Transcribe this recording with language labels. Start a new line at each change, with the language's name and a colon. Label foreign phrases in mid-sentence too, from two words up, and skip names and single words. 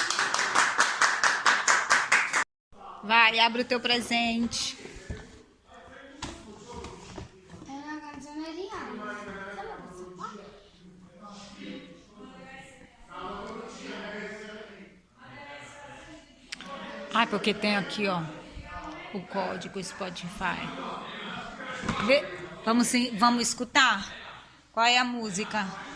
Portuguese: Vai, abre o teu presente.
Italian: È una canzone di Anna.
Portuguese: Ah, porque tem aqui, ó, o código Spotify. Vamos escutar? Qual é a música?